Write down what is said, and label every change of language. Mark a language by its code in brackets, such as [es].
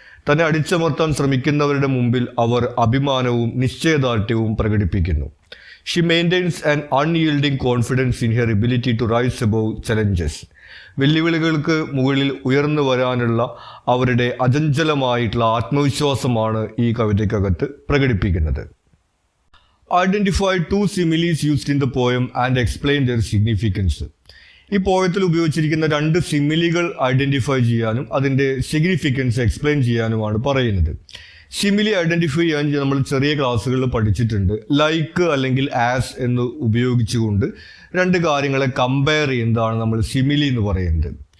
[ml] തന്നെ അടിച്ചമർത്താൻ ശ്രമിക്കുന്നവരുടെ മുമ്പിൽ അവർ അഭിമാനവും നിശ്ചയദാർഢ്യവും പ്രകടിപ്പിക്കുന്നു. [en] She maintains an unyielding confidence in her ability to rise above challenges. [ml] വെല്ലുവിളികൾക്ക് മുകളിൽ ഉയർന്നു വരാനുള്ള അവരുടെ അചഞ്ചലമായിട്ടുള്ള ആത്മവിശ്വാസമാണ് ഈ കവിതയ്ക്കകത്ത് പ്രകടിപ്പിക്കുന്നത്. [en] Identify two similes used in the poem and explain their significance. [ml] ഈ പോയത്തിൽ ഉപയോഗിച്ചിരിക്കുന്ന 2 സിമിലികൾ ഐഡൻറ്റിഫൈ ചെയ്യാനും അതിൻ്റെ സിഗ്നിഫിക്കൻസ് എക്സ്പ്ലെയിൻ ചെയ്യാനുമാണ് പറയുന്നത്. സിമിലി ഐഡൻറ്റിഫൈ ചെയ്യാൻ നമ്മൾ ചെറിയ ക്ലാസ്സുകളിൽ പഠിച്ചിട്ടുണ്ട്. ലൈക്ക് അല്ലെങ്കിൽ ആസ് എന്ന് ഉപയോഗിച്ചുകൊണ്ട് 2 കാര്യങ്ങളെ കമ്പയർ ചെയ്യുന്നതാണ് നമ്മൾ സിമിലി എന്ന് പറയുന്നത്.